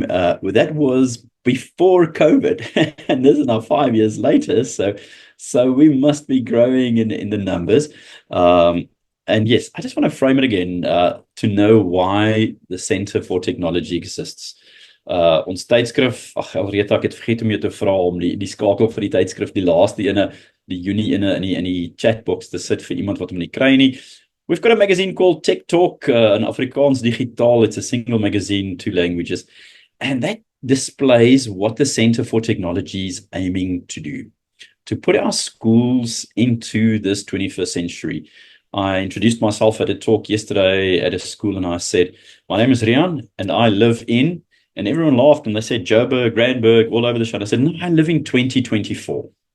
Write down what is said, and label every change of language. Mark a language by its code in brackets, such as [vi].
[en] That was before COVID, and this is now 5 years later. So we must be growing in the numbers. And yes, I just want to frame it again to know why the Center for Technology exists. [af] Ons tydskrif, Alreta, ek het vergeet om jou te vra om die skakel vir die tydskrif, die laaste ene, die Junie ene in die chatbox te sit vir iemand wat hom nie kry nie. [en] We've got a magazine called Tech Talk, in Afrikaans Digitaal. It's a single magazine, 2 languages. And that displays what the Center for Technology is aiming to do, to put our schools into this 21st century. I introduced myself at a talk yesterday at a school, and I said, my name is Riaan, and I live in, and everyone laughed, and they said, Joburg, Randburg, all over the show. I said, no, I live in 2024.